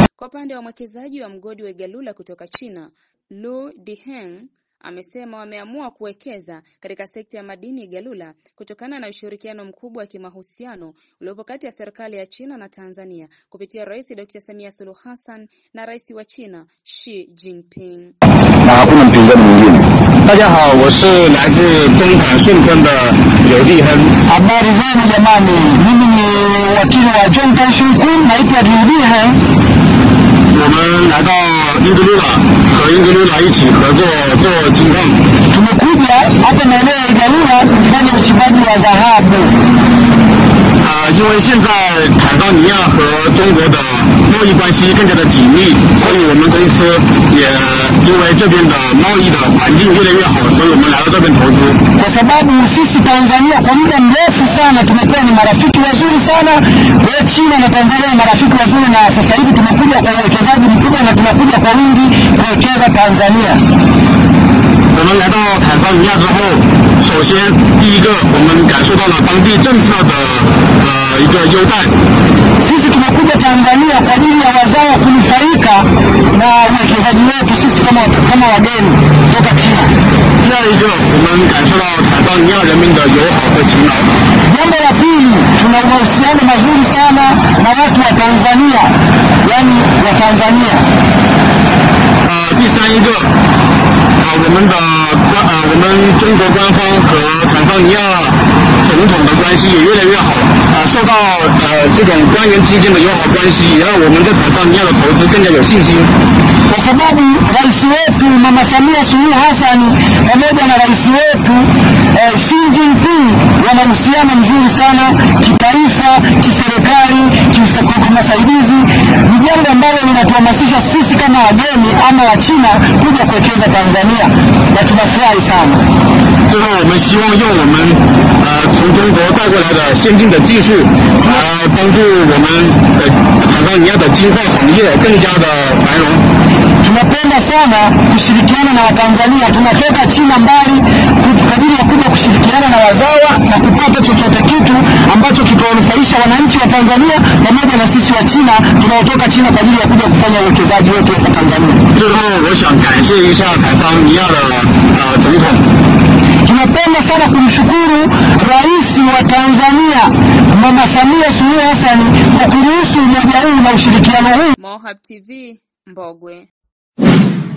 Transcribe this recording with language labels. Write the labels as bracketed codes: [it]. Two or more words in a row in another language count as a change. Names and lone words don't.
[sw] Kwa upande wa mwekezaji wa mgodi wa Igalula kutoka China, Lu Diheng, amesema wameamua kuwekeza katika sekta ya madini Igalula kutokana na ushirikiano mkubwa wa kimahusiano uliopo kati ya serikali ya China na Tanzania kupitia Rais Dr. Samia Suluhu Hassan na Rais wa China Xi Jinping. Na hakuna mpinzani mwingine. [zh] 大家好，我是来自中坦顺坤的刘立亨。 [sw] Habari zenu jamani, mimi ni wakili wa Zone Tan Swing, naitwa Liu Liheng. [zh] 我们来到英格鲁拉，和英格鲁拉一起合作做金矿。 [sw] Tumekuja hapa maeneo ya Igalula kufanya uchimbaji wa dhahabu. [zh] 因为现在坦桑尼亚和中国的贸易关系更加的紧密，所以我们公司也因为这边的贸易的环境越来越好，所以我们来到这边投资。 [sw] Kwa sababu sisi Tanzania kwa muda mrefu sana tumekuwa ni marafiki wazuri sana. Kwa hiyo China na Tanzania ni marafiki wazuri, na sasa hivi tumekuja kwa uwekezaji mkubwa na tunakuja kwa wingi kuwekeza Tanzania. [zh] 我们来到坦桑尼亚之后，首先第一个我们感受到了当地政策的一个优待。 [sw] Sisi tumekuja Tanzania kwa ajili ya wazawa kunufaika na uwekezaji wetu sisi kama wageni kutoka China. [zh] 第二一个我们感受到坦桑尼亚人民的友好和勤劳。 [sw] Jambo la pili, tuna mahusiano mazuri sana na watu wa Tanzania, yani wa Tanzania. [zh] 第三一个我们中国官方和坦桑尼亚总统的关系也越来越好，受到这种官员之间的友好关系，也让我们在坦桑尼亚的投资更加有信心。 [sw] Kwa sababu rais wetu Mama Samia Suluhu Hassan pamoja na rais wetu Xi Jinping wana uhusiano mzuri sana kitaifa, kiserikali, kiusaidizi, ni jambo ambalo linatuhamasisha sisi kama wageni ama wa China kuja kuwekeza Tanzania, na tunafurahi sana. [zh] 最后我们希望用我们从中国带过来的先进的技术来帮助我们的坦桑尼亚的金矿行业更加的繁荣。 [sw] Tunapenda sana kushirikiana na Watanzania. Tunatoka China mbali kwa ajili ya kuja kushirikiana na wazawa na kupata chochote kitu ambacho kitawanufaisha wananchi wa Tanzania pamoja na sisi wa China tunaotoka China kwa ajili ya kuja kufanya uwekezaji wetu hapa Tanzania. [zh] 最后我想感谢一下坦桑尼亚的总统。 [sw] Tunapenda sana kumshukuru Rais wa Tanzania Mama Samia Suluhu Hassan kwa kuruhusu umoja huu na ushirikiano huu. Mohab TV, Mbogwe.